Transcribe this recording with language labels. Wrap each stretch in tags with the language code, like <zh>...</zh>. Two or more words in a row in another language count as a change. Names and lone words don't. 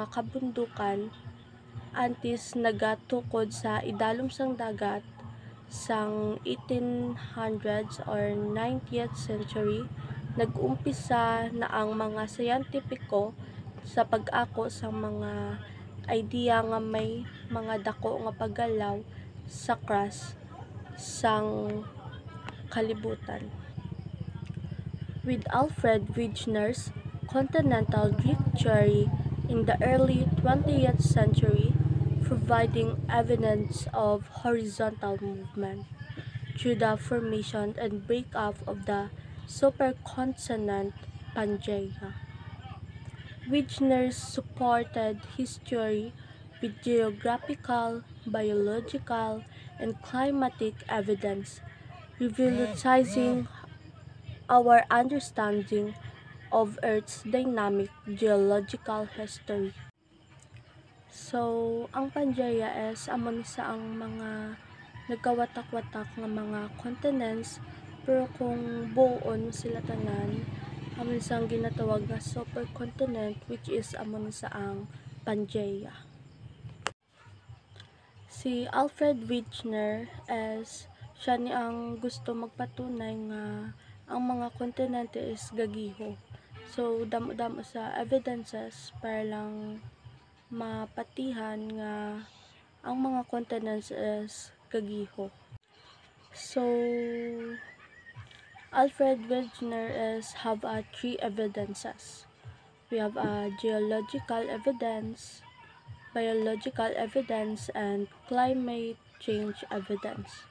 <hil>kabundukan antes nagatukod sa idalom sang dagat sang 1800s</hil> <en>or 19th century</en> <hil>nag-umpisa na ang mga siyentipiko sa pag-ako sa mga idea nga may mga dako nga paggalaw sa crust sang kalibutan.</hil> <en>With Alfred Wegener's continental drift theory in the early 20th century providing evidence of horizontal movement through the formation and breakup of the supercontinent Pangaea. Wegener supported his theory with geographical, biological, and climatic evidence, revolutionizing our understanding of Earth's dynamic geological history. So,</en> <hil>ang Pangaea is amo ni sa ang mga nagkawatak-watak nga mga continents pero kung buon sila tanan amo ni sa ang ginatawag nga supercontinent</hil> <en>which is</en> <hil>amo ni sa ang Pangaea. Si Alfred Wegener is siya ni ang gusto magpatunay nga ang mga kontinente is gagiho. So, damo-damo sa evidences para lang mapatihan nga ang mga continents is gagiho.</hil> <en>So, Alfred Wegener is have three evidences. We have geological evidence, biological evidence, and climate change evidence.</en>